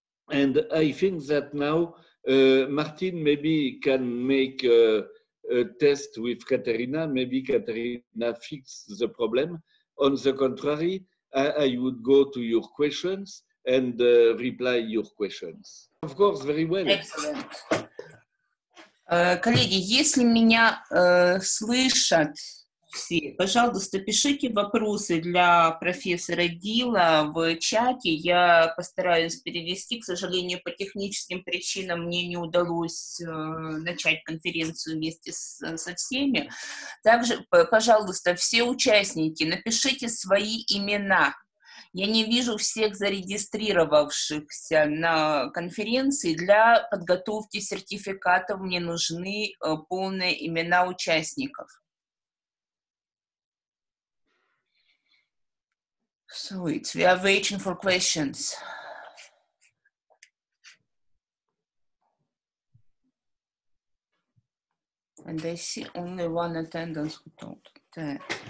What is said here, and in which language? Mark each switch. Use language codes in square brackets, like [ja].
[en] And I think that now Martin maybe can make a test with Katerina. Maybe Katerina fixes the problem. On the contrary, I would go to your questions and reply your questions. Of course, very well. Excellent. [ru] Коллеги, если меня слышат все, пожалуйста, пишите вопросы для профессора Дила в чате. Я постараюсь перевести. К сожалению, по техническим причинам мне не удалось начать конференцию вместе со всеми. Также, пожалуйста, все участники, напишите свои имена. Я не вижу всех зарегистрировавшихся на конференции. Для подготовки сертификатов мне нужны полные имена участников. [en] So we are waiting for questions. And I see only one attendance who told that.